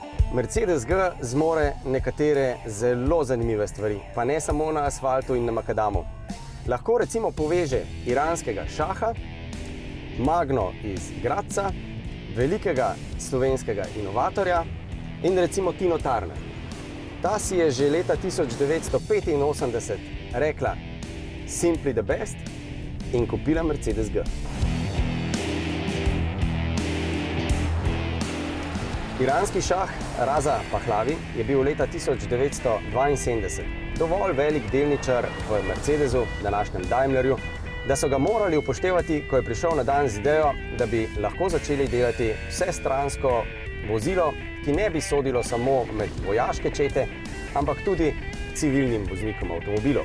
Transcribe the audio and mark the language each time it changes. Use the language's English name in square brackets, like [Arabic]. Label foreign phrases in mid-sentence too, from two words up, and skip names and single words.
[Slovenian] Mercedes-G zmore nekatere zelo zanimive stvari, pa ne samo na asfaltu in na makadamu. Lahko recimo poveže iranskega šaha, Magno iz Gradca, velikega slovenskega inovatorja in recimo Tino Turner. Ta si je že leta 1985 rekla Simply the best in kupila Mercedes-G. Iranski šah Raza Pahlavi je bil leta 1972 dovolj velik delničar v Mercedesu, današnjem Daimlerju, da so ga morali upoštevati, ko je prišel na dan z idejo, da bi lahko začeli delati vsestransko vozilo, ki ne bi sodilo samo med vojaške čete, ampak tudi civilnim voznikom avtomobilov.